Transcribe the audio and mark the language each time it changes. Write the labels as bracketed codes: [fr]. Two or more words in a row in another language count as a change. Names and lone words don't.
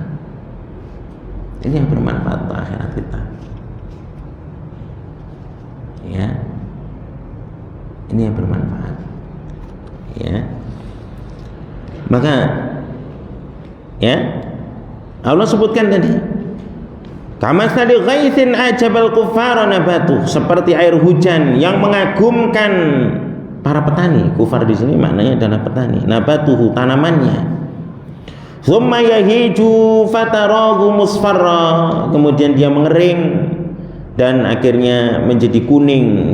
[id] Ini yang bermanfaat untuk akhirat kita, ya. Ini yang bermanfaat, ya. Maka, ya, Allah sebutkan tadi, [ar] كمثل غيث أعجب الكفار نبات, [id] seperti air hujan yang mengagumkan para petani. Kufar di sini maknanya adalah petani. Nabatuhu, tanamannya. [ar] ثم يهيج فتراه مصفرا, [id] kemudian dia mengering dan akhirnya menjadi kuning.